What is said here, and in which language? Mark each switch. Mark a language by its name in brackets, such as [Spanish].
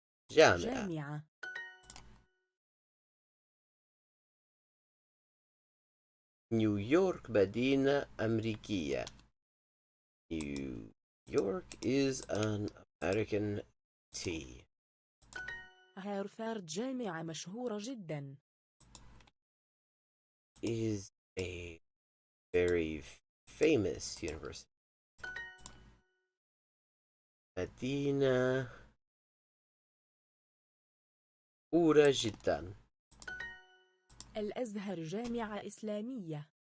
[Arabic] جامعة. نيويورك مدينة أمريكية. [English] New York is an American city. [Arabic] هارفارد جامعة مشهورة جدا. [English] Is a very famous university. [Arabic] مدينة مشهورة جدا. الأزهر جامعة إسلامية.